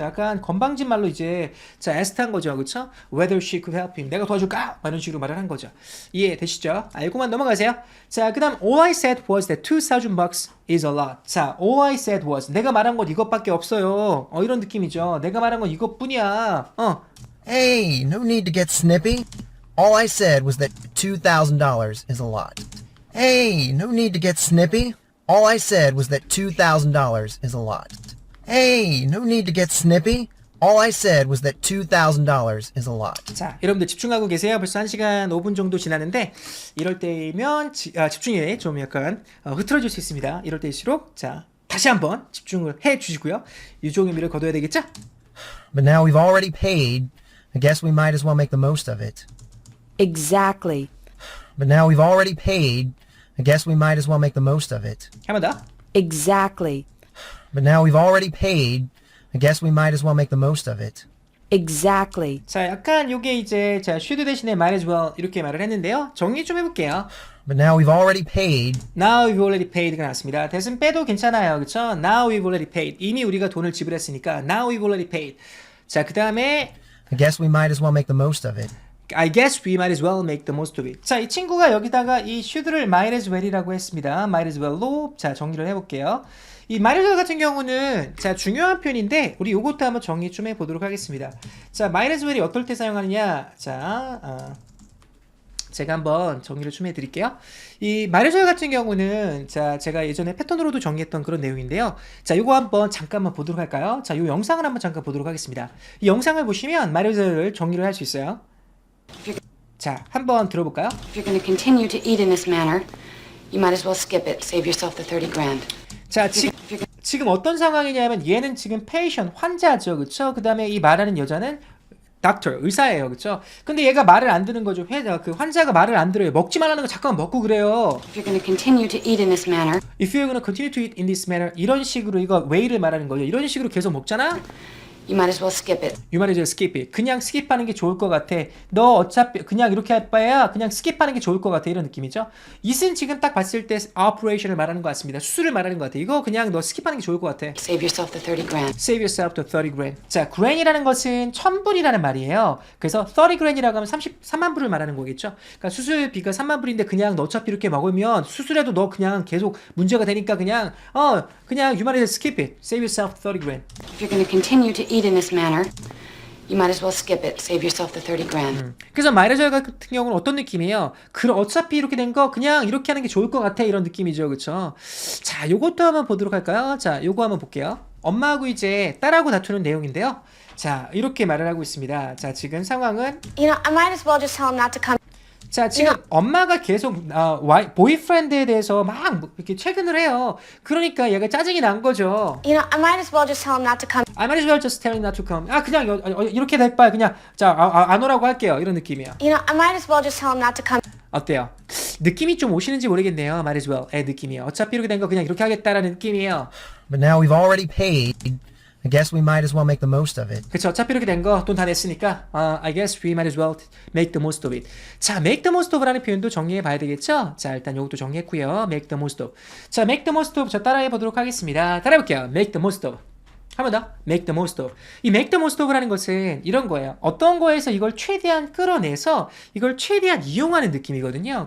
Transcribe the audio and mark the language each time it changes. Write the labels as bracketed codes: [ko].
[ko] 약간 건방진 말로 이제 자 애스트한 거죠, 그렇죠? [en] Whether she could help him, [ko] 내가 도와줄까? 이런 식으로 말을 한 거죠. 이해되시죠? 알고만 넘어가세요. [en] 자, 그다음 all I said was that $2,000 is a lot. [ko] 자, [en] all I said was [ko] 내가 말한 건 이것밖에 없어요. 이런 느낌이죠. 내가 말한 건 이것뿐이야. [en] Hey, no need to get snippy. All I said was that $2,000 is a lot. Hey, no need to get snippy. All I said was that $2,000 is a lot. Hey, no need to get snippy. All I said was that $2,000 is a lot. [ko] 자, 여러분들 집중하고 계세요. 벌써 1시간 5분 정도 지났는데 이럴 때면 집중이 좀 약간 흐트러질 수 있습니다. 이럴 때일수록 자, 다시 한번 집중을 해 주시고요. 유종의 미를 거둬야 되겠죠? [en] But now we've already paid. I guess we might as well make the most of it. Exactly. But now we've already paid. I guess we might as well make the most of it. [ko] 한 번 더. [en] Exactly. But now we've already paid. I guess we might as well make the most of it. Exactly. [ko] 자, 약간 요게 이제 자, should 대신에 might as well 이렇게 말을 했는데요. 정리 좀 해볼게요. [en] But now we've already paid. Now we've already paid가 나왔습니다. [ko] 대신 빼도 괜찮아요. 그쵸? [en] Now we've already paid. [ko] 이미 우리가 돈을 지불했으니까 [en] Now we've already paid. [ko] 자, 그 다음에 [en] I guess we might as well make the most of it. I guess we might as well make the most of it. [ko] 자, 이 친구가 여기다가 이 should를 might as well이라고 했습니다. might as well로 자, 정리를 해볼게요. 이 might as well 같은 경우는 자, 중요한 표현인데 우리 요것도 한번 정리 좀 해보도록 하겠습니다. 자, might as well이 어떨 때 사용하느냐? 자, 제가 한번 정리를 좀 해드릴게요. 이 might as well 같은 경우는 자, 제가 예전에 패턴으로도 정리했던 그런 내용인데요. 자, 요거 한번 잠깐만 보도록 할까요? 자, 요 영상을 한번 잠깐 보도록 하겠습니다. 이 영상을 보시면 might as well을 정리를 할 수 있어요. 자, 한번 들어볼까요? [en] If you're going to continue to eat in this manner, you might as well skip it. Save yourself the 30 grand. [ko] 자, 지금 어떤 상황이냐면 얘는 지금 patient, 환자죠. 그쵸? 그 다음에 이 말하는 여자는 doctor, 의사예요. 그쵸? 근데 얘가 말을 안 듣는 거죠. 그 환자가 말을 안 들어요. 먹지 말라는 거 잠깐만 먹고 그래요. [en] If you're going to continue to eat in this manner, If you're gonna continue to eat in this manner, [ko] 이런 식으로 이거 way를 말하는 거예요. 이런 식으로 계속 먹잖아? [en] you might as well skip it. You might as well skip it. [ko] 그냥 스킵하는 게 좋을 것 같아. 너 어차피 그냥 이렇게 할 바에야 그냥 스킵하는 게 좋을 것 같아. 이런 느낌이죠. it은 지금 딱 봤을 때 operation을 말하는 것 같습니다. 수술을 말하는 것 같아. 이거 그냥 너 스킵하는 게 좋을 것 같아. [en] Save yourself the 30 grand. Save yourself the 30 grand. [ko] 자, grand이라는 것은 1000불이라는 말이에요. 그래서 30 grand이라고 하면 33만 불을 말하는 거겠죠. 그러니까 수술비가 3만 불인데 그냥 너 어차피 이렇게 먹으면 수술해도 너 그냥 계속 문제가 되니까 그냥 [en] you might as well skip it. Save yourself 30 grand. If you're going to continue to eat in this manner, you might as well skip it. Save yourself the 30 grand. [ko] 그래서 might as well 같은 경우는 어떤 느낌이에요? 어차피 이렇게 된 거 그냥 이렇게 하는 게 좋을 것 같아. 이런 느낌이죠. 그쵸? 자, 요것도 한번 보도록 할까요? 자, 요거 한번 볼게요. 엄마하고 이제 딸하고 다투는 내용인데요. 자, 이렇게 말을 하고 있습니다. 자, 지금 상황은 [en] You know, I might as well just tell him not to come. [ko] 자, 지금 엄마가 계속 보이프렌드에 대해서 막 이렇게 퇴근을 해요. 그러니까 얘가 짜증이 난 거죠. [en] You know, I might as well just tell him not to come. I might as well just tell him not to come. [ko] 그냥 이렇게 될 바에 그냥 안 오라고 할게요. 이런 느낌이에요. [en] You know, I might as well just tell him not to come. [ko] 어때요? 느낌이 좀 오시는지 모르겠네요. might as well의 느낌이요. 어차피 이렇게 된 거 그냥 이렇게 하겠다라는 느낌이에요. [en] But now we've already paid. I guess we might as well make the most of it. [ko] 그쵸? 어차피 이렇게 된 거 돈 다 냈으니까 [en] I guess we might as well make the most of it. [ko] 자, make the most of라는 표현도 정리해 봐야 되겠죠? 자, 일단 이것도 정리했고요. make the most of. 자, make the most of 저 따라해 보도록 하겠습니다. 따라해 볼게요. [en] make the most of. [ko] 한 번 더. [en] make the most of. [ko] 이 make the most of라는 것은 이런 거예요. 어떤 거에서 이걸 최대한 끌어내서 이걸 최대한 이용하는 느낌이거든요.